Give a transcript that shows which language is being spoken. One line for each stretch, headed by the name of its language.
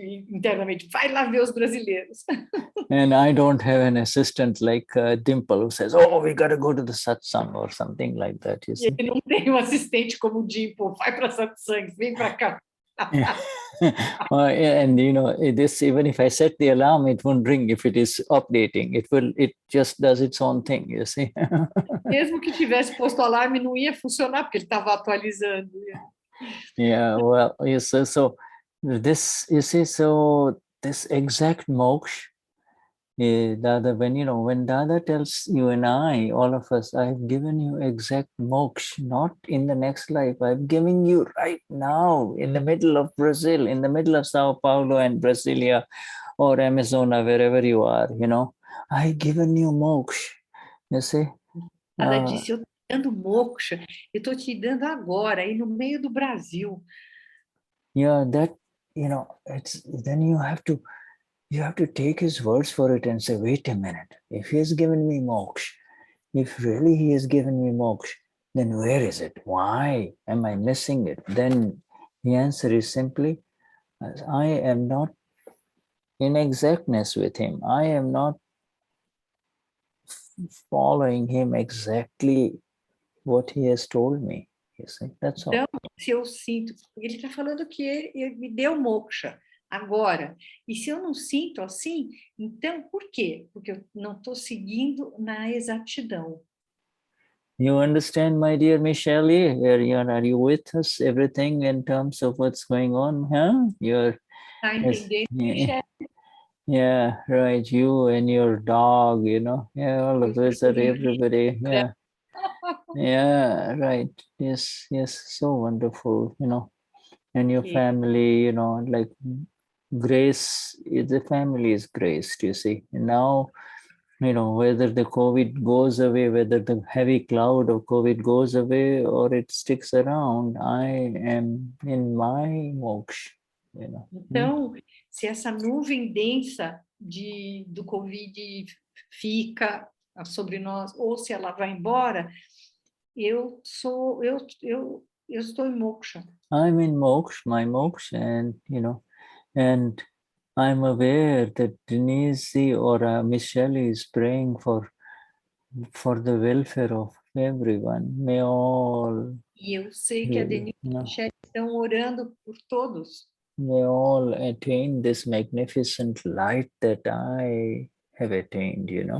Portuguese: Internamente, vai lá ver os brasileiros.
English: And I don't have an assistant like Dimple who says, oh, we got to go to the satsang or something like that, you see.
Portuguese: Ele não tem assistente como o Dimple, vai para satsang, vem para cá.
English: And you know, this, even if I set the alarm, it won't ring if it is updating. It just does its own thing, you see.
Portuguese: Mesmo que tivesse posto alarme, não ia funcionar porque ele estava atualizando.
English: Yeah, well, yes, so this, you see, so this exact moksha, Dada, when Dada tells you and I, all of us, I've given you exact moksha, not in the next life. I'm giving you right now, in the middle of Brazil, in the middle of Sao Paulo and Brasilia or Amazona, wherever you are, you know, I've given you moksha, you see.
Portuguese: Ela disse, eu estou te dando moksha, eu estou te dando agora, aí no meio do Brasil.
English: Yeah, it's then you have to take his words for it and say, wait a minute, if he has given me moksha, if really he has given me moksha, then where is it? Why am I missing it? Then the answer is simply, I am not in exactness with him. I am not following him exactly what he has told me. You see, that's all.
Portuguese: Então, se eu sinto, ele está falando que ele me deu moksha agora, e se eu não sinto assim, então por quê? Porque eu não estou seguindo na exatidão.
English: You understand, my dear Michelle? Are you with us? Everything in terms of what's going on? Huh?
Portuguese: Tá entendendo, Michelle?
English: Yeah, right. You and your dog, Yeah, all of us are everybody. Yeah. Yeah, right. Yes, so wonderful, And your family, like grace, the family is graced, you see. And now, whether the COVID goes away, whether the heavy cloud of COVID goes away or it sticks around, I am in my moksha,
Portuguese: Então, se essa nuvem densa do Covid fica sobre nós, ou se ela vai embora, eu estou em moksha.
English: I'm in moksha, my moksha, and I'm aware that Denize or Michelle is praying for the welfare of everyone. May all.
Portuguese: E eu sei que a Denize e a Michelle estão orando por todos.
English: May all attain this magnificent light that I have attained,